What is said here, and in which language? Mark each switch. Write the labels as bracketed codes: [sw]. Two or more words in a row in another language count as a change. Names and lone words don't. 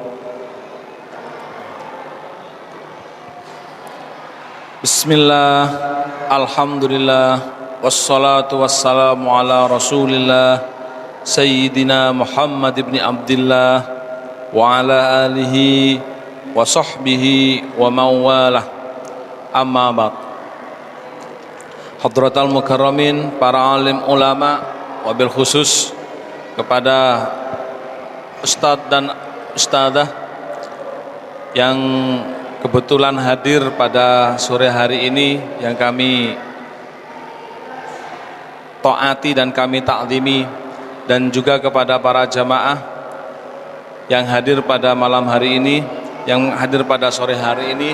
[ar] بسم الله، الحمد لله، والصلاة والسلام على رسول الله سيدنا محمد بن عبد الله وعلى آله وصحبه ومولاه. أما بعد. حضرة المكرمين, [id] para alim ulama, [ar] وبالخصوص [id] kepada ustadz dan ustadzah yang kebetulan hadir pada sore hari ini, yang kami taati dan kami ta'zimi, dan juga kepada para jamaah yang hadir pada malam hari ini, yang hadir pada sore hari ini.